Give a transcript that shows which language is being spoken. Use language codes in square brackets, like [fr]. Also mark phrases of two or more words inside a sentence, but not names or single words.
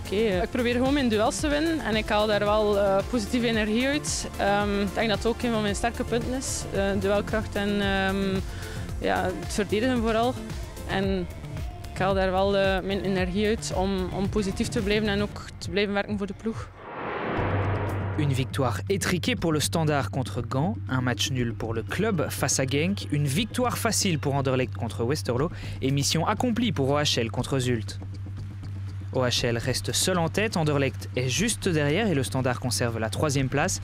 [nl] Ik probeer gewoon mijn duels te winnen en ik haal daar wel positieve energie uit. Ik denk dat het ook een van mijn sterke punten is, duelkracht en ja, het verdedigen vooral. En ik haal daar wel mijn energie uit om positief te blijven en ook te blijven werken voor de ploeg. [fr] Une victoire étriquée pour le Standard contre Gand, un match nul pour le club face à Genk, une victoire facile pour Anderlecht contre Westerlo et mission accomplie pour OHL contre Zulte. OHL reste seul en tête, Anderlecht est juste derrière et le Standard conserve la 3e place.